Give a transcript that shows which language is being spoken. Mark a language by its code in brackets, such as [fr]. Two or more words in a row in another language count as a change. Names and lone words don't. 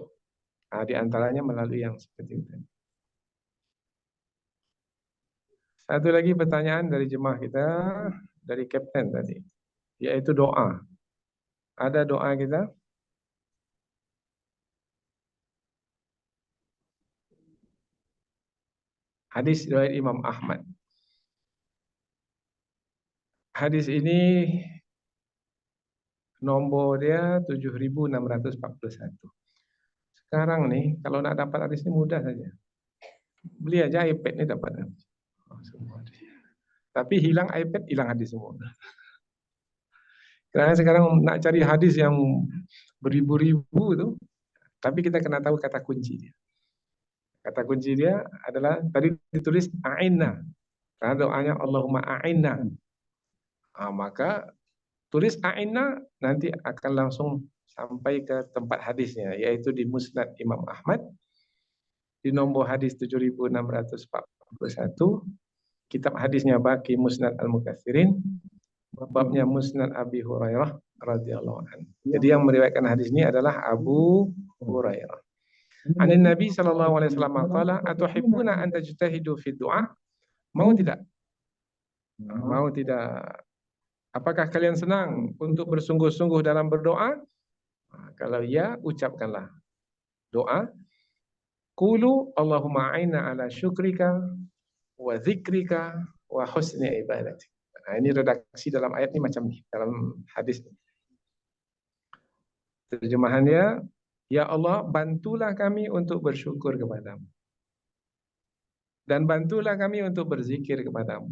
[id] Di antaranya melalui yang seperti itu. Satu lagi pertanyaan dari jemaah kita, dari Kapten tadi, yaitu doa. Ada doa kita? Hadis riwayat Imam Ahmad. [ms] Hadis ini nombor dia 7641. Sekarang nih kalau nak dapat hadis ini mudah saja. [id] Beli aja iPad ni dapat. Semua. [ms] Tapi hilang iPad, hilang hadis semua. Karena sekarang nak cari hadis yang beribu-ribu tu, tapi kita kena tahu kata kunci dia. Kata kunci dia adalah tadi ditulis a'inna. [id] Karena doanya [ar] اللهم أعنا. [id] Maka tulis a'inna nanti akan langsung sampai ke tempat hadisnya, yaitu di Musnad Imam Ahmad di nombor hadis 7641. Kitab hadisnya Baqi Musnad Al-Mukatsirin, babnya Musnad Abi Hurairah [ar] رضي الله عنه. [id] Jadi yang meriwayatkan hadis ini adalah Abu Hurairah. [ar] عن النبي صلى الله عليه وسلم قال أتحبون أن تجتهدوا في الدعاء? [id] Mau tidak? Mau tidak? Apakah kalian senang untuk bersungguh-sungguh dalam berdoa? Kalau ya, ucapkanlah doa. [ar] قولوا اللهم أعنا على شكرك وذكرك وحسن عبادتك. [ms] Ini redaksi dalam ayat ini macam ni, dalam hadis. [id] Terjemahannya, ya Allah, bantulah kami untuk bersyukur kepadamu. Dan bantulah kami untuk berzikir kepadamu.